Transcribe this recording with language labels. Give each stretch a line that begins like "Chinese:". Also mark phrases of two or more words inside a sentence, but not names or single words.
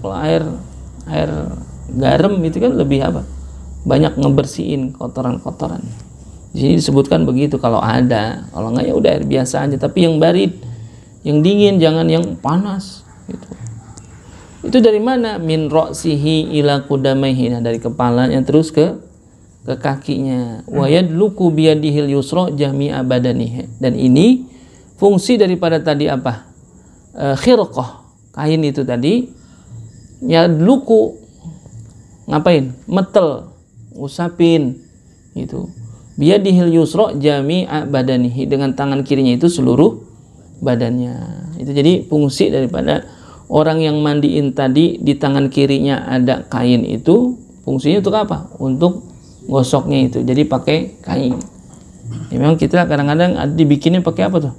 Indonesian: Kalau air garam itu kan lebih apa? Banyak ngebersihin kotoran-kotoran. Di sini disebutkan begitu kalau ada. Kalau enggak ya udah air biasa aja, tapi yang barid, yang dingin, jangan yang panas gitu. Itu dari mana?
Arabic: Min ra'sihi ila qudamaihi,
Indonesian: dari kepalanya terus ke kakinya.
Arabic: Wa yadluku biyadihil yusra jami'a badanihi.
Indonesian: Dan ini fungsi daripada tadi apa? Khirqah, kain itu tadi. Yadluku, ngapain? Metel, usapin gitu.
Arabic: biyadihil yusra jami'a badanihi,
Indonesian: dengan tangan kirinya itu seluruh badannya. Itu jadi fungsi daripada orang yang mandiin tadi di tangan kirinya ada kain itu, fungsinya untuk apa? Untuk gosoknya itu. Jadi pakai kain. Ya, memang kita kadang-kadang dibikinnya pakai apa tuh?